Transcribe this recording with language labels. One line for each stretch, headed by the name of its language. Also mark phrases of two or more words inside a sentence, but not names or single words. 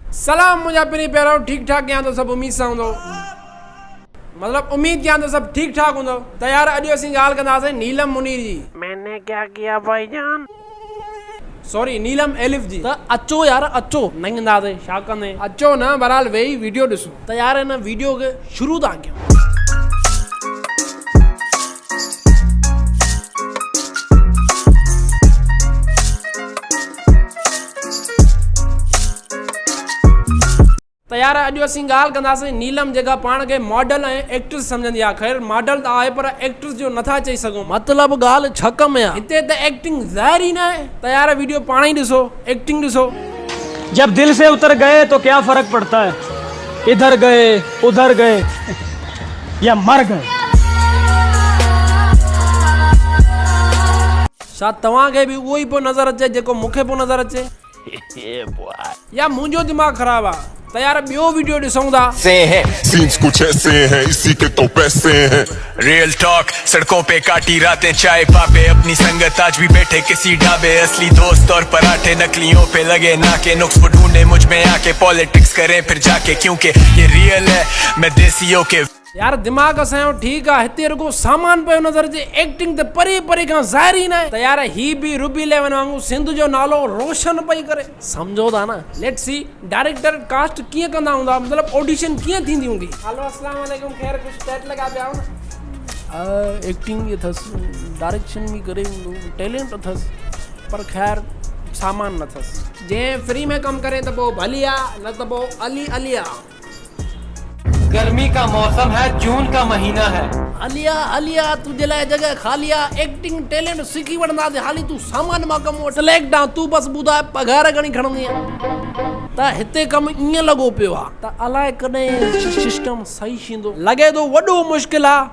Sindhi: सलाम मुझे अपनी पैरों ठीक ठाक कयां तो सब उम्मीद सां हूंदो मतलब उम्मीद कयां तो सब ठीक ठाक हूंदो त यार अॼु असीं ॻाल्हि कंदासीं नीलम मुनीर जी।
Urdu: میں نے کیا کیا بھائی جان، سوری نیلم ایلف جی.
Sindhi: त अचो यार अचो न कंदासीं छा कंदे, अचो न बहरहाल वेही वीडियो ॾिसो। त यार हिन वीडियो खे शुरू था कयूं। त यार अॼु असीं ॻाल्हि कंदासीं नीलम जेका पाण खे मॉडल ऐं एक्ट्रेस सम्झंदी आहे। ख़ैर मॉडल त आहे पर एक्ट्रेस जो नथा चई सघूं, मतिलबु ॻाल्हि छक में आहे। हिते त एक्टिंग ज़ाहिर ई न आहे। त यार वीडियो पाण ई ॾिसो, एक्टिंग ॾिसो।
Urdu: جب دل سے اتر گئے تو کیا فرق پڑتا ہے، ادھر گئے ادھر گئے یا مر گئے.
Sindhi: छा तव्हांखे बि उहो ई पियो नज़र अचे जेको मूंखे पियो नज़र अचे या मुंहिंजो दिमाग़ ख़राब आहे? त यार ॿियो वीडियो ॾिसूं था।
Urdu: سینز کچھ ایسے ہیں، اسی کے تو پیسے ہیں.
English: real talk,
Urdu: ، سڑکوں پہ کاٹی راتیں چائے پاپے، اپنی سنگت آج بھی بیٹھے کسی ڈھابے، اصلی دوست اور پراٹھے نقلیوں پہ لگے ناکے، نقص وہ ڈھونڈے مجھ میں آ کے، پولیٹکس کریں پھر جا کے، کیونکہ یہ ریئل ہے میں دیسیوں کے.
Sindhi: यार दिमाग़ असांजो ठीकु आहे, हिते रुगो सामान पियो नज़र अचे, एक्टिंग त परे परे खां ज़ाहिर ई न आहे। त यार ही बि रुबी लेवन वांगुरु सिंध जो नालो रोशन पई करे, सम्झो था न।
English: let's see
Sindhi: डायरेक्टर कास्ट कीअं कंदा हूंदा, मतिलबु ऑडिशन कीअं थींदी हूंदी। हेलो
Arabic: السلام عليكم,
Sindhi: ख़ैर कुझु सेट लॻा पिया न। एक्टिंग बि अथसि, डायरेक्शन बि करे हूंदो, टैलेंट अथसि, पर ख़ैर सामान न अथसि। जंहिं फ्री में कमु करे त पोइ भली आहे, न त पोइ अली अली आहे।
Urdu: گرمی کا موسم ہے، جون کا مہینہ ہے.
Sindhi: अलिया अलिया तुझे लाइ जगह खाली आहे, एक्टिंग टैलेंट सिखी वठंदासीं, हाली तू सामान मां कमु वठ। सिलेक्ट आहे तू, बस ॿुधाए पघार घणी खणंदी आहे। त हिते कमु ईअं लॻो पियो आहे त अलाए कॾहिं सिस्टम सही थींदो, लॻे थो वॾो मुश्किल आहे।